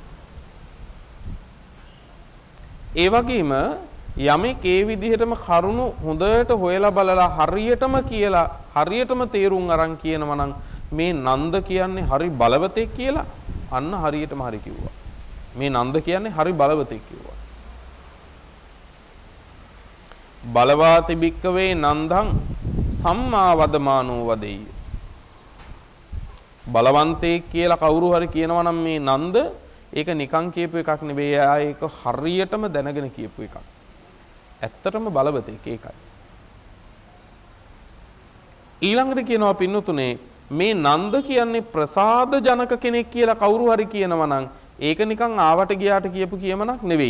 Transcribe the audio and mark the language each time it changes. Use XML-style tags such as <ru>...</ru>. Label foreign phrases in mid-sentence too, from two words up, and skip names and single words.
<si>ඒ වගේම යමෙක් ඒ විදිහටම කරුණු හොඳට හොයලා බලලා හරියටම කියලා හරියටම තේරුම් අරන් කියනවා නම් මේ නන්ද කියන්නේ හරි බලවතෙක් කියලා අන්න හරියටම හරි කිව්වා. මේ නන්ද කියන්නේ හරි බලවතෙක් කිව්වා.</si> <pi>බලවාති භික්කවේ නන්දං සම්මා වදමානෝ වදෙය්‍ය.</pi> <si>බලවන්තයෙක් කියලා කවුරු හරි කියනවා නම් මේ නන්ද ඒක නිකන් කියපු එකක් නෙවෙයි. ඒක හරියටම දැනගෙන කියපු එකක්. ඇත්තටම බලවතෙක් ඒකයි. ඊළඟට කියනවා පින්නතුනේ මේ නන්ද කියන්නේ ප්‍රසාද ජනක කෙනෙක් කියලා කවුරු හරි කියනවා නම් ඒක නිකන් ආවට ගියාට කියපු කියමනක් නෙවෙයි.</si>